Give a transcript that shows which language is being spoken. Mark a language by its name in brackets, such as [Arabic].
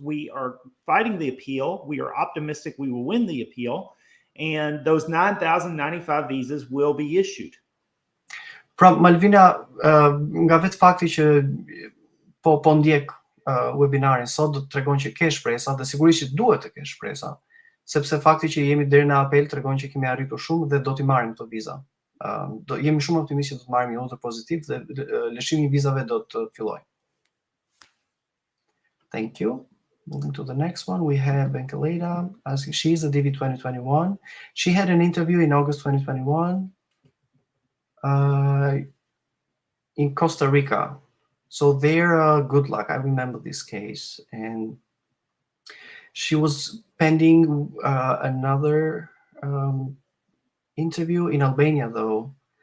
[English] We are fighting the appeal. We are optimistic we will win the appeal, and those 9,095 visas will be issued. [Albanian] Pra, Malvina, nga vetë fakti që po ndjek webinarin sot, do të tregon që ke shpresa dhe sigurisht që duhet të ke shpresa, sepse fakti që jemi deri në apel tregon që kemi arritur shumë dhe do t'i marrim këto viza. Jemi shumë optimistë që do të marrim një urdhër pozitiv dhe lëshimi i vizave do të fillojë. [English] Thank you. Moving to the next one, we have Benkeleda. She is a DV 2021. She had an interview in August 2021 in Costa Rica. So there, Good Luck. I remember this case. And she was pending another interview in Albania, though.